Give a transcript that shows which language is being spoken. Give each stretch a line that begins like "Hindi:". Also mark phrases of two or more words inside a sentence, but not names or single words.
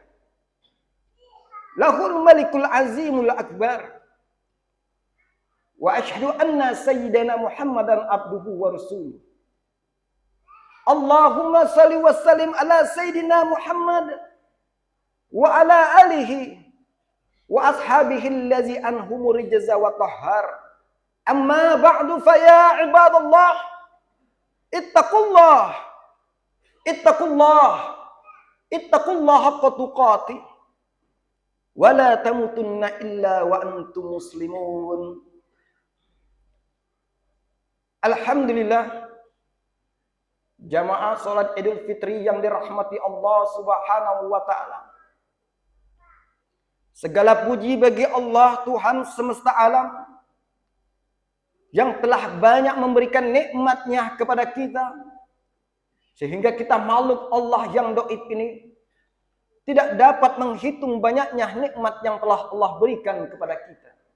Arabic: له الملك العظيم الأكبر. وأشهد أن سيدنا محمدا عبده ورسوله. اللهم صل وسلم على سيدنا محمد وعلى آله وأصحابه الذي عنهم الرجز وطهر. أما بعد فيا عباد الله اتقوا الله اتقوا الله حق تقاته ولا تموتن إلا وأنتم مسلمون. Alhamdulillah,
Indonesian: jamaah salat Idul Fitri yang dirahmati Allah
Arabic: سبحانه وتعالى.
Indonesian: Segala puji bagi Allah Tuhan semesta alam yang telah banyak memberikan nikmat-Nya kepada kita, sehingga kita makhluk Allah yang doib ini tidak dapat menghitung banyaknya nikmat yang telah Allah berikan kepada kita.